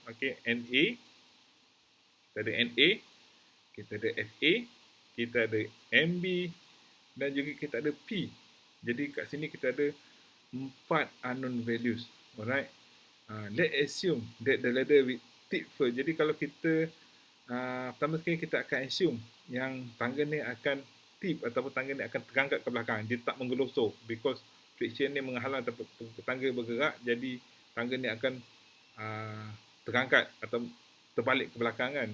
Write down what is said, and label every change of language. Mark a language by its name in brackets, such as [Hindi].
[Malay] Okay, NA, kita ada NA, kita ada FA, kita ada MB, dan juga kita ada P. Jadi kat sini kita ada 4 unknown values. [English] Alright, let's assume that the ladder with tip first. [Malay] Jadi kalau kita pertama sekali kita akan assume yang tangga ni akan tip ataupun tangga ni akan terangkat ke belakang. Dia tak menggelosor because friction ni menghalang tangga bergerak, jadi tangga ni akan terangkat atau terbalik ke belakang kan.